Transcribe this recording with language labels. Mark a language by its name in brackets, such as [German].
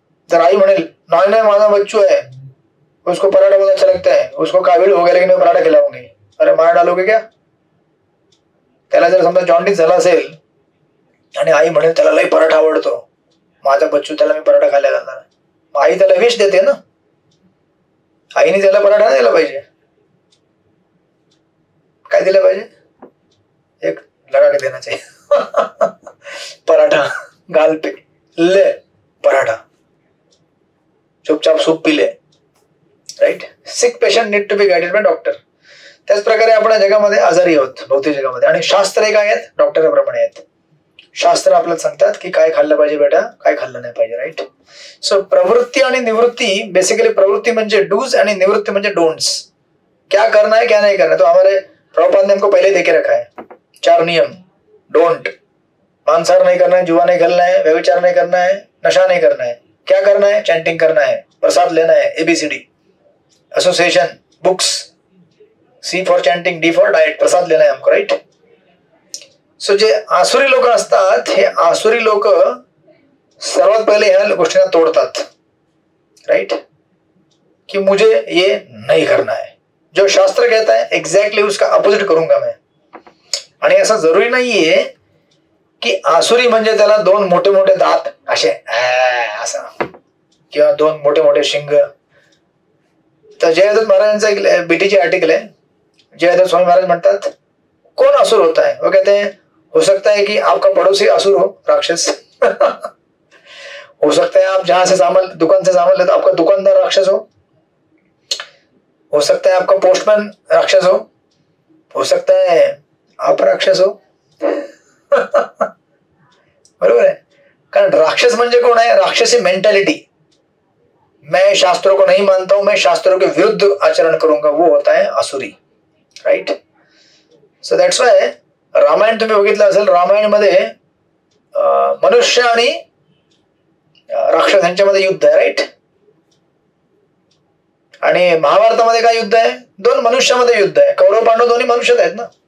[Marathi] जर आई म्हणेल नाही नाही माझा बच्चू [Hindi] है, उसको पराठा बहुत अच्छा लगता है, उसको काविल हो गया लेकिन मैं पराठा खिलाऊंगी, अरे मार डालोगे क्या? [Marathi] त्याला जर समजा जॉन्डिस झाला असेल आणि आई म्हणेल त्याला लई पराठा आवडतो, माझा बच्चू त्याला मी पराठा खायला घालणार, आई त्याला विष देते ना, आईने त्याला पराठा नाही दिला पाहिजे. काय दिलं पाहिजे? [Hindi] एक लगा के देना चाहिए पराठा गाल पे, ले पराठा, चुपचाप सूप पी ले. Right. [English] Sick patient need to be guided by doctor. [Marathi] त्याच प्रकारे आपण जगामध्ये आजारी आहोत भौतिक जगामध्ये, आणि शास्त्र काय आहेत? डॉक्टराप्रमाणे आहेत. शास्त्र आपल्याला सांगतात की काय खाल्लं पाहिजे बेटा, काय खाल्लं नाही पाहिजे. राईट. सो प्रवृत्ती आणि निवृत्ती, बेसिकली प्रवृत्ति म्हणजे डूज आणि निवृत्ति म्हणजे डोंट्स. [Hindi] क्या करना है क्या नहीं करना है, तो हमारे प्रभुपाद ने हमको पहले देके रखा है 4 नियम. डोंट, मांसाहार नहीं करना है, जुआ नहीं खेलना है, व्यभिचार नहीं करना है, नशा नहीं करना है. क्या करना है? चैंटिंग करना है, प्रसाद लेना है, ABCD, association, books, [English] C for chanting, D for diet, [Hindi] प्रसाद लेना है हमको. [English] Right. [Marathi] सो जे आसुरी लोक असतात, हे आसुरी लोक सर्वात पहिले ह्या गोष्टींना तोडतात. [English] Right. [Hindi] कि मुझे ये नहीं करना है, जो शास्त्र कहता है एग्जैक्टली उसका अपोजिट करूंगा मैं. [Marathi] आणि असं जरुरी नाहीये की आसुरी म्हणजे त्याला 2 मोठे मोठे दात असे असा, किंवा 2 मोठे मोठे शिंग. तर जयदत्त महाराजांचा एक बीटीची आर्टिकल आहे. जयदत्त स्वामी महाराज म्हणतात [Hindi] कौन असुर होता है? वो कहते हैं हो सकता है कि आपका पड़ोसी असुर हो, राक्षस. हो सकता है आप जहां से दुकान से सामान लेते आपका दुकानदार राक्षस हो सकता है आपका पोस्टमैन राक्षस हो सकता है आप राक्षस हो. बरोबर है. [Marathi] कारण राक्षस म्हणजे कोण आहे? राक्षसी मेंटॅलिटी. [Hindi] मैं शास्त्रों को नहीं मानता हूं, मैं शास्त्रों के विरुद्ध आचरण करूंगा, वो होता है आसुरी. [English] Right. So that's why [Marathi] Ramayana तुम्ही बघितलं असेल, रामायण मध्ये मनुष्य आणि राक्षस यांच्यामध्ये युद्ध आहे. राईट. आणि महाभारतामध्ये काय युद्ध आहे? 2 मनुष्यामध्ये युद्ध आहे. कौरव पांडव दोन्ही मनुष्यच आहेत ना.